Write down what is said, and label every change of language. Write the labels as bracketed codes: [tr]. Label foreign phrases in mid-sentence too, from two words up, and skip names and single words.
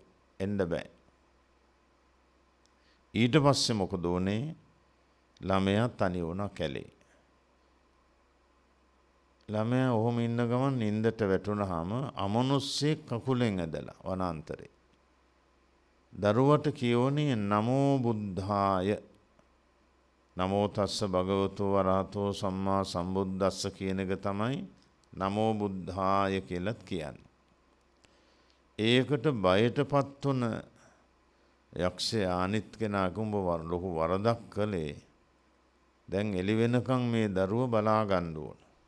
[si] එන්න බෑ. ඊට පස්සේ මොකද වුනේ? ළමයා තනි වුණා කැලේ. ළමයා ඔහොම ඉන්න ගමන් නින්දට වැටුණාම අමනුස්සයෙක් කකුලෙන් ඇදලා වනාන්තරේ. දරුවට කියෝනේ [pi] නමෝ බුද්ධාය. නමෝ තස්ස භගවතු වරහතෝ සම්මා සම්බුද්දස්ස [si] කියන එක තමයි [pi] නමෝ බුද්ධාය [si] කියලාත් කියන්නේ. ඒකට බයටපත් වුණ යක්ෂයා අනිත් කෙනා කුඹ ලොකු වරදක් කළේ. දැන් එළි වෙනකන් මේ දරුව බලා ගන්න ඕන.